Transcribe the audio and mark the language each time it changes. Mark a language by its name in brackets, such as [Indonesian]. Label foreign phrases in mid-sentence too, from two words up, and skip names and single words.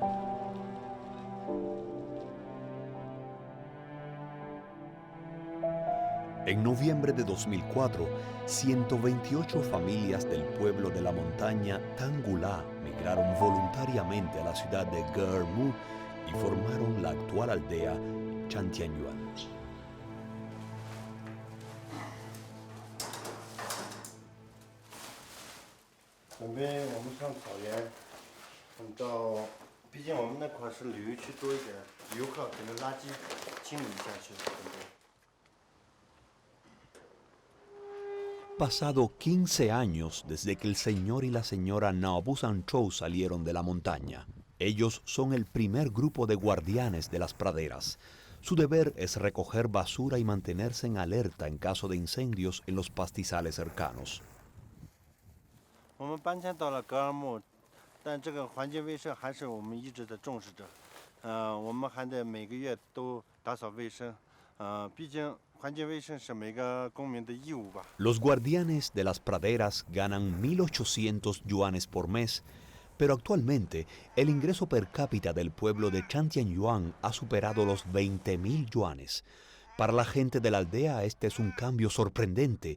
[Spanish] En noviembre de 2004, 128 familias del pueblo de la montaña Tangulá migraron voluntariamente a la ciudad de Ge'er-mu y formaron la actual aldea Chantianyuan. [Chinese] 准备我们上草原，按照，毕竟我们那块是旅游区多一点，游客可能垃圾清理一下去。准备。 [Spanish] Pasado 15 años desde que el señor y la señora Naobu Sanchou salieron de la montaña. Ellos son el primer grupo de guardianes de las praderas. Su deber es recoger basura y mantenerse en alerta en caso de incendios en los pastizales cercanos. [Chinese] 我们搬迁到了格尔木，但这个环境卫生还是我们一直的重视着。我们还得每个月都打扫卫生。毕竟环境卫生是每个公民的义务吧。 [Spanish] Los guardianes de las praderas ganan 1.800 yuanes por mes, pero actualmente el ingreso per cápita del pueblo de Chantianyuan ha superado los 20.000 yuanes. Para la gente de la aldea este es un cambio sorprendente.